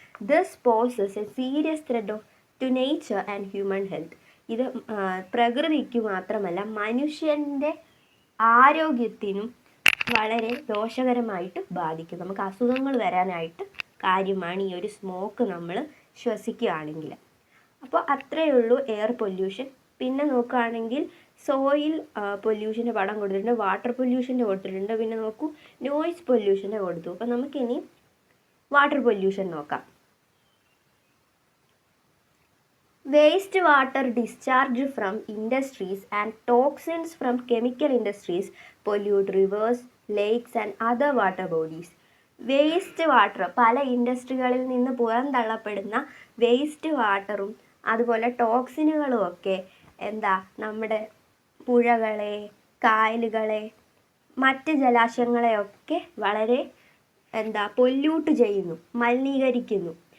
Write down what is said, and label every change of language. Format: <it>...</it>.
<en>This poses a serious threat to nature and human health.</en> <ml>ഇത് പ്രകൃതിക്ക് മാത്രമല്ല മനുഷ്യൻ്റെ ആരോഗ്യത്തിനും വളരെ ദോഷകരമായിട്ട് ബാധിക്കും. നമുക്ക് അസുഖങ്ങൾ വരാനായിട്ട് കാര്യമാണ് ഈ ഒരു സ്മോക്ക് നമ്മൾ ശ്വസിക്കുകയാണെങ്കിൽ. അപ്പോൾ അത്രയേ ഉള്ളൂ എയർ പൊല്യൂഷൻ. പിന്നെ നോക്കുകയാണെങ്കിൽ സോയിൽ പൊല്യൂഷൻ്റെ പടം കൊടുത്തിട്ടുണ്ട്, വാട്ടർ പൊല്യൂഷൻ്റെ കൊടുത്തിട്ടുണ്ട്, പിന്നെ നോക്കൂ നോയിസ് പൊല്യൂഷൻ്റെ കൊടുത്തു. അപ്പോൾ നമുക്കിനി വാട്ടർ പൊല്യൂഷൻ നോക്കാം.</ml> <en>Waste water discharged from industries and toxins from chemical industries pollute rivers, lakes and other water bodies.</en> <ml>Waste water, പല ഇൻഡസ്ട്രികളിൽ നിന്ന് പുറന്തള്ളപ്പെടുന്ന വേസ്റ്റ് വാട്ടറും അതുപോലെ ടോക്സിനുകളും ഒക്കെ നമ്മുടെ പുഴകളെ, കായലുകളെ, മറ്റ് ജലാശയങ്ങളെയൊക്കെ വളരെ പൊല്യൂട്ട് ചെയ്യുന്നു, മലിനീകരിക്കുന്നു.</ml>